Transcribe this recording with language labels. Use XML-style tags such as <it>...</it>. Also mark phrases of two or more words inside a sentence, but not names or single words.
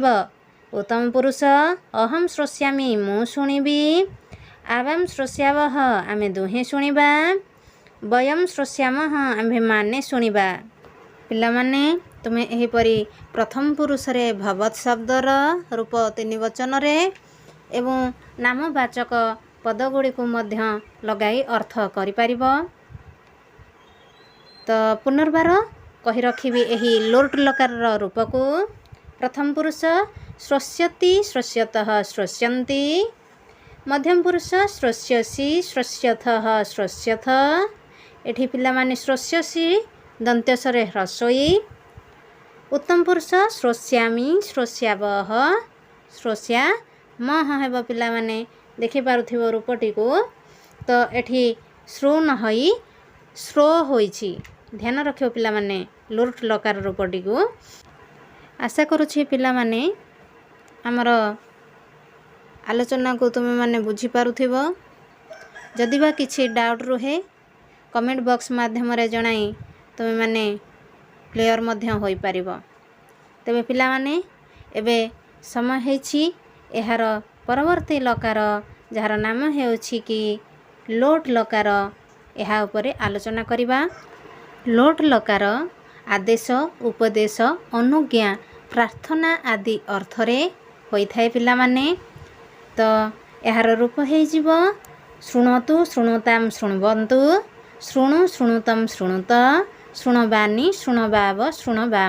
<sa>उत्तम पुरुष अहम श्रोष्यामि</sa> <or>ମୁ ଶୁଣିବି,</or> <sa>आवाम श्रोष्यावः</sa> <or>ଆମେ ଦୁହେଁ ଶୁଣିବା,</or> <sa>वयम श्रोष्यामः</sa> <or>ଆମ୍ଭେ ମାନେ ଶୁଣିବା। ପିଲାମାନେ ତୁମେ ଏହିପରି ପ୍ରଥମ ପୁରୁଷ ରେ ଭବତ ଶବ୍ଦର ରୂପ ତିନି ବଚନ ରେ ଏବଂ ନାମବାଚକ ପଦ ଗୁଡ଼ି କୁ ମଧ୍ୟ ଲଗାଇ ଅର୍ଥ କରି ପାରିବ। ତ ପୁନର୍ବାର କହି ରଖିବି ଏହି ଲୋଟ ଲକାର ରୂପ କୁ।</or> <sa>प्रथम पुरुष श्रोष्यति श्रोष्यतः श्रोष्यन्ति, मध्यम पुरुष श्रोष्यसि श्रोष्यथः श्रोष्यथ,</sa> <or>ଏଠି ପିଲାମାନେ ଶ୍ରୋଷ୍ୟସି ଦନ୍ତ୍ୟସରେ ହ୍ରସ୍ୱଇ।</or> <sa>उत्तम पुरुष श्रोष्यामि श्रोष्यावः श्रोष्यामः</sa> <or>ହେବ ପିଲାମାନେ ଦେଖି ପାରୁଥିବ ରୂପଟି କୁ। ତ ଏଠି ଶ୍ରୋ ନ ହୋଇ ଶ୍ରୋ ହୋଇଛି, ଧ୍ୟାନ ରଖିଓ ପିଲାମାନେ ଲୋଟ ଲକାର ରୂପଟି କୁ। ଆଶା କରୁଛି ପିଲାମାନେ ଆମର ଆଲୋଚନା କୁ ତୁମେ ମାନେ ବୁଝି ପାରୁଥିବ। ଯଦି ବା କିଛି ଡାଉଟ ରହେ</or> <en>comment box</en> <or>ମାଧ୍ୟମ ରେ ଜଣାଇ ତୁମେ ମାନେ କ୍ଲିଅର ମଧ୍ୟ ହୋଇ ପାରିବ। ତେବେ ପିଲାମାନେ ଏବେ ସମୟ ହେଉଛି ଏହାର ପରବର୍ତ୍ତୀ ଲକାର ଯାର ନାମ ହେଉଛି କି ଲୋଟ ଲକାର, ଏହା ଉପରେ ଆଲୋଚନା କରିବା। ଲୋଟ ଲକାର ଆଦେଶ ଉପଦେଶ ଅନୁଜ୍ଞା ପ୍ରାର୍ଥନା ଆଦି ଅର୍ଥରେ ହୋଇଥାଏ ପିଲାମାନେ। ତ ଏହାର ରୂପ ହେବ</or> <sa>शृणोतु शृणुताम शृण्वन्तु, शृणु शृणुतम शृणुत, शृणवानि शृणवाव शृणवाम।</sa>